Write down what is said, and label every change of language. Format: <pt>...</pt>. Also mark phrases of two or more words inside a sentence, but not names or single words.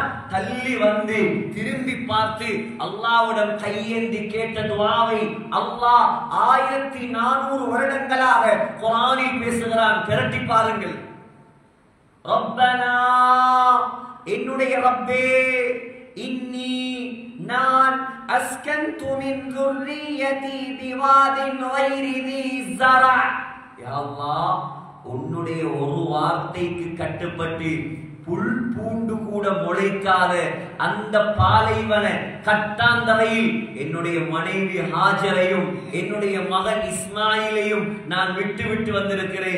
<ta>தள்ளி வந்து திரும்பி பார்த்து அல்லாஹ்விடம் கையேந்தி கேட்ட துஆவை அல்லாஹ் 1400 வருடங்களாக குர்ஆனில் பேசுகிறான். திரட்டி பாருங்கள்.</ta> <ar>ரப்பனா,</ar> <ta>என்னுடைய ரப்பே,</ta> <ar>இன்னி, நான், أسكنت من ذُرِّيَّتِي بِوَادٍ غَيْرِ ذِي زَرْعٍ,</ar> <ta>யா அல்லாஹ், உன்னுடைய ஒரு வார்த்தைக்கு கட்டுப்பட்டு புல் பூண்டு கூட முளைக்காத அந்த பாலைவன கட்டாந்தரையில் என்னுடைய மனைவி ஹாஜரையும் என்னுடைய மகன் இஸ்மாயிலையும் நான் விட்டு வந்திருக்கிறேன்.</ta>